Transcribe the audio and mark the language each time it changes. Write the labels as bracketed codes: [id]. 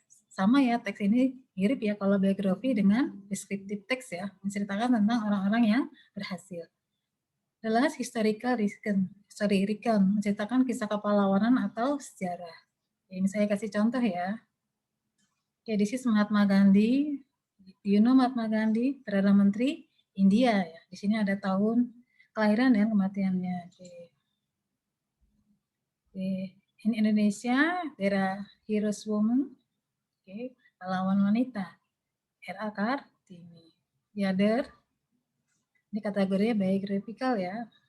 [id] Sama ya, teks ini mirip ya kalau biografi dengan descriptive text ya, menceritakan tentang orang-orang yang berhasil. [en] The last historical recount, [id] menceritakan kisah kepahlawanan atau sejarah. Ini saya kasih contoh ya. [en] Okay, this is Mahatma Gandhi. You know [id] Mahatma Gandhi, Perdana Menteri India ya. Di sini ada tahun kelahiran dan kematiannya. [en] Okay. In Indonesia, there are heroes woman, okay, [id] pahlawan wanita, [en] R.A. [id] Kartini. [en] The other, [id] ini kategorinya biographical ya.